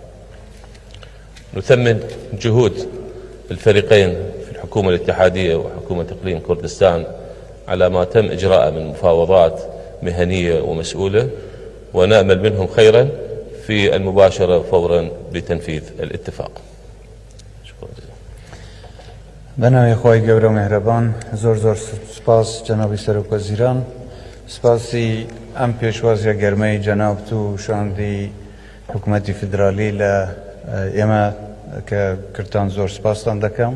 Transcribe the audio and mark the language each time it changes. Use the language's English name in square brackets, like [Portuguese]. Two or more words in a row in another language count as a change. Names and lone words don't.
[Arabic] نثمن جهود الفريقين في الحكومة الاتحادية وحكومة إقليم كردستان على ما تم إجراءه من مفاوضات مهنية ومسؤولة، ونأمل منهم خيرا في المباشرة فورا بتنفيذ الاتفاق. شكرا جزيلا. [Central Kurdish] بناوی خواهی گەورە و مهربان، زۆر سپاس جنابی سەرۆک وەزیران. سپاسی ئەم پێشوازیە گەرمەی جەناب و شاندی حکوومەتی فدرالی لە ئێمە کە کردتان زۆر سپاستان دەکەم.